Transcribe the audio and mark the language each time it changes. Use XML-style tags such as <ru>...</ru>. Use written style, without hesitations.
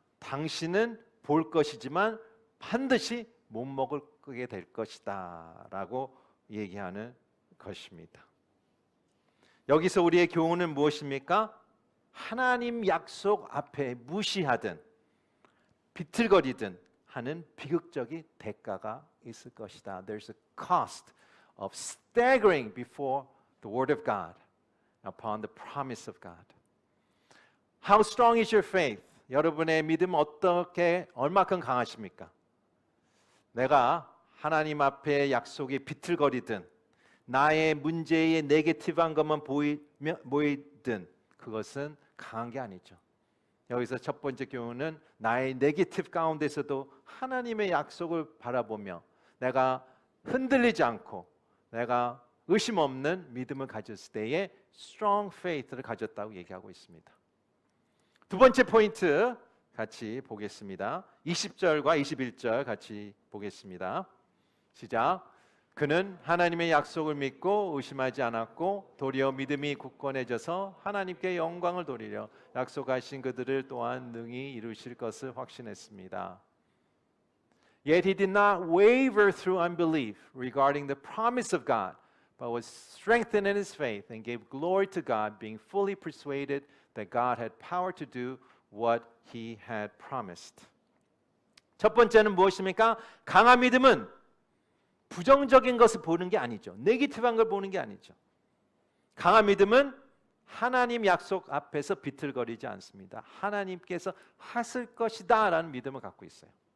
<ko>당신은 볼 것이지만 반드시 못 먹게 될 것이다 라고 얘기하는 것입니다. 여기서 우리의 교훈은 무엇입니까? 하나님 약속 앞에 무시하든 비틀거리든 하는 비극적인 대가가 있을 것이다.</ko> <en>There's a cost of staggering before the word of God upon the promise of God. How strong is your faith?</en> <ko>여러분의 믿음 얼마큼 강하십니까? 내가 하나님 앞에 약속에 비틀거리든 나의 문제에 네게티브한 것만 보이든 그것은 강한 게 아니죠. 여기서 첫 번째 교훈은 나의 네게티브 가운데서도 하나님의 약속을 바라보며 내가 흔들리지 않고 내가 의심 없는 믿음을 가졌을 때에 strong faith를 가졌다고 얘기하고 있습니다. 두 번째 포인트 같이 보겠습니다. 20절과 21절 같이 보겠습니다. 시작. 그는 하나님의 약속을 믿고 의심하지 않았고 도리어 믿음이 굳건해져서 하나님께 영광을 돌리려 약속하신 그들을 또한 능히 이루실 것을 확신했습니다.</ko> <en>Yet he did not waver through unbelief regarding the promise of God, but was strengthened in his faith and gave glory to God, being fully persuaded that God had power to do what he had promised.</en> <ko>첫 번째는 무엇입니까? 강한 믿음은 부정적인 것을 보는 게 아니죠. 네거티브한 걸 보는 게 아니죠. 강한 믿음은 하나님 약속 앞에서 비틀거리지 않습니다. 하나님께서 하실 것이다 라는 믿음을 갖고 있어요.</ko>